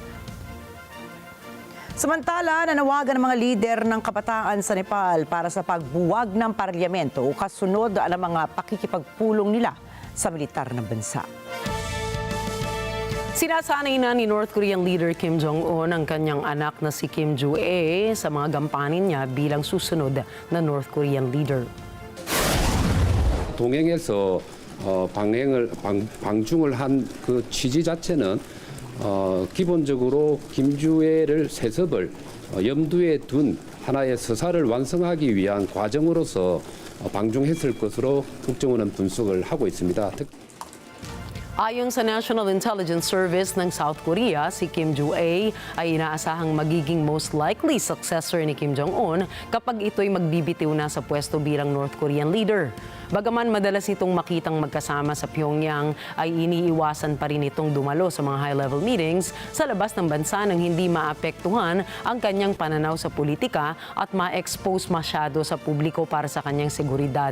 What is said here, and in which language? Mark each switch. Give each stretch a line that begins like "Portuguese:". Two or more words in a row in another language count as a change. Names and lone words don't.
Filipino: Samantala, nanawagan ng mga lider ng kabataan sa Nepal para sa pagbuwag ng parlamento o kasunod ang mga pakikipagpulong nila sa militar ng bansa. Sinasanay na ni
English: North Korean leader
Filipino: Kim Jong-un ang kanyang anak na si Kim Joo-ae sa mga gampanin niya bilang susunod na
English: North Korean leader.
Korean: 동행해서 방중을 한 그 취지 자체는 기본적으로 김주애를 세습을 염두에 둔 하나의 서사를 완성하기 위한 과정으로서 방중했을 것으로 국정원은 분석을 하고 있습니다.
Filipino: Ayon sa National Intelligence Service ng South Korea, si Kim Joo-ae ay inaasahang magiging
English: most likely successor
Filipino: ni Kim Jong-un kapag ito'y magbibitiw na sa pwesto bilang
English: North Korean leader.
Filipino: Bagaman madalas itong makitang magkasama sa Pyongyang, ay iniiwasan pa rin itong dumalo sa mga
English: high-level meetings
Filipino: sa labas ng bansa nang hindi maapektuhan ang kanyang pananaw sa politika at ma-expose masyado sa publiko para sa kanyang seguridad.